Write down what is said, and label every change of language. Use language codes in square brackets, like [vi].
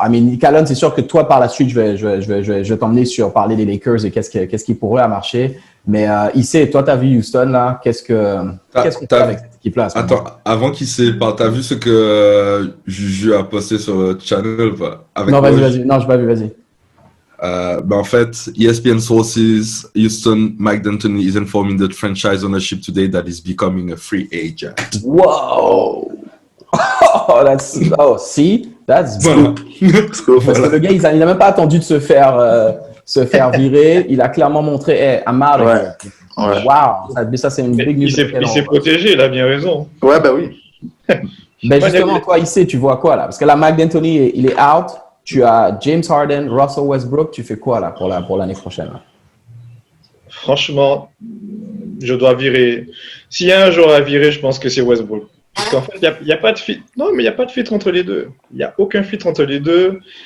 [en] I mean, [fr] Calonne, c'est sûr que toi, par la suite, je vais t'emmener sur parler des Lakers et qu'est-ce qui pourrait marcher. Mais Issé, toi, t'as vu Houston, là. Qu'est-ce que tu as avec cette équipe-là? Attends, avant qu'Issé parle, t'as vu ce que Juju a posté sur le channel? Non, vas-y. Non, je n'ai pas vu, vas-y. En fait, [en] ESPN sources, Houston, Mike D'Antoni is informing the franchise ownership today that he's becoming a free agent. Wow! That's good. [fr] Parce que le gars, il n'a même pas attendu de se faire virer. Il a clairement montré, hey, [en] I'm out of here. [fr] Ouais. Wow! Ça, c'est une [en] big news. [fr] Il s'est protégé, il a bien raison. Ouais, bah oui. Ben justement, toi, ici, tu vois quoi là? Parce que là, Mike D'Antoni, il est out. Tu as James Harden, Russell Westbrook. Tu fais quoi là pour l'année prochaine là? Franchement, je dois virer. S'il y a un joueur à virer, je pense que c'est Westbrook. Parce qu'en fait, il n'y a pas de fit. Non, mais il n'y a pas de fit entre les deux. Il n'y a aucun fit entre les deux.